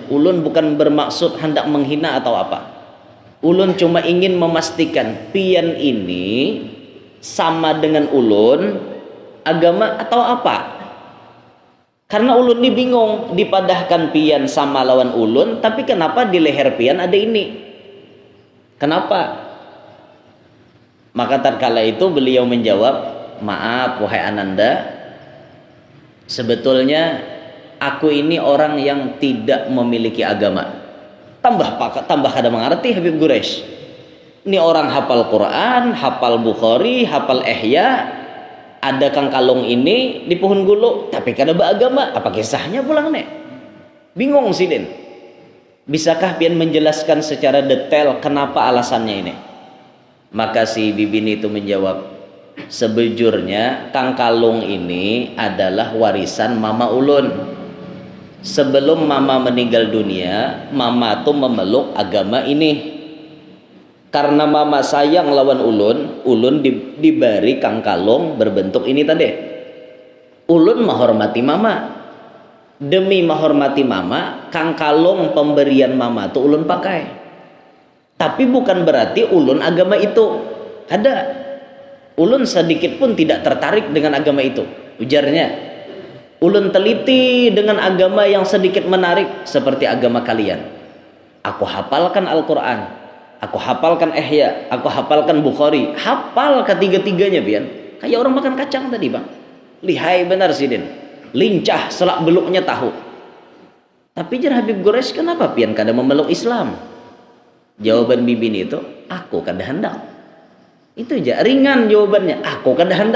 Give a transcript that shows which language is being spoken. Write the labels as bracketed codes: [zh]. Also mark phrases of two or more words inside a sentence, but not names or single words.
[bjn] Ulun bukan bermaksud hendak menghina atau apa. Ulun cuma ingin memastikan pian ini sama dengan ulun agama atau apa?" Karena ulun ini bingung, dipadahkan pian sama lawan ulun, tapi kenapa di leher pian ada ini? [id] Kenapa? Maka tatkala itu beliau menjawab, maaf wahai Ananda, sebetulnya aku ini orang yang tidak memiliki agama. [bjn] Tambah kada mengerti Habib Quraisy. Ini orang hafal Quran, hafal Bukhari, hafal Ihya, ada kang kalung ini di pohon gulu, tapi kada beragama. Apa kisahnya pulang nek? Bingung sih Den. Bisakah pian menjelaskan secara detail kenapa alasannya ini? Maka si bibin itu menjawab, sebujurnya kang kalung ini adalah warisan mama ulun. Sebelum mama meninggal dunia, mama tuh memeluk agama ini. Karena mama sayang lawan ulun diberi kang kalung berbentuk ini tadi. Ulun menghormati mama. Demi menghormati mama, kang kalung pemberian mama tuh ulun pakai. Tapi bukan berarti ulun agama itu. [id] Ada. [bjn] Ulun sedikit pun tidak tertarik dengan agama itu. Ujarnya, ulun teliti dengan agama yang sedikit menarik seperti agama kalian. [id] Aku hafalkan Al-Quran, aku hafalkan Ihya, aku hafalkan Bukhari. [bjn] Hafal ketiga-tiganya pian. Kayak orang makan kacang tadi bang. Lihai benar sih Den. Lincah selak beluknya tahu. Tapi jar Habib Quraisy kenapa pian kada memeluk Islam? Jawaban bibin itu, aku kada hendak. Itu aja, ringan jawabannya, aku kada hendak.